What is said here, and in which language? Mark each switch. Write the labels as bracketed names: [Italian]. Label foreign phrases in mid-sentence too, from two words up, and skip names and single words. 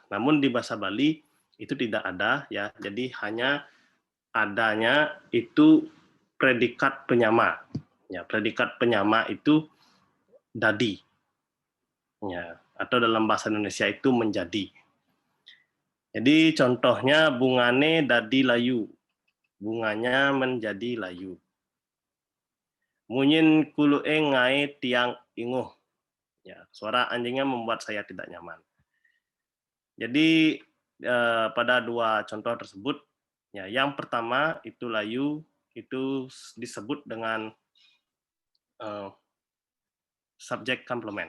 [Indonesian] Namun di bahasa Bali itu tidak ada, ya, jadi hanya adanya itu predikat penyama. Ya, predikat penyama itu dadi. Ya, atau dalam bahasa Indonesia itu menjadi. Jadi contohnya [Balinese] bungane dadi layu. [Indonesian] Bunganya menjadi layu. [Balinese] Munyin kulu'e ngai tiang inguh. [Indonesian] Ya, suara anjingnya membuat saya tidak nyaman. Jadi pada dua contoh tersebut, ya, yang pertama itu layu itu disebut dengan subjek komplement.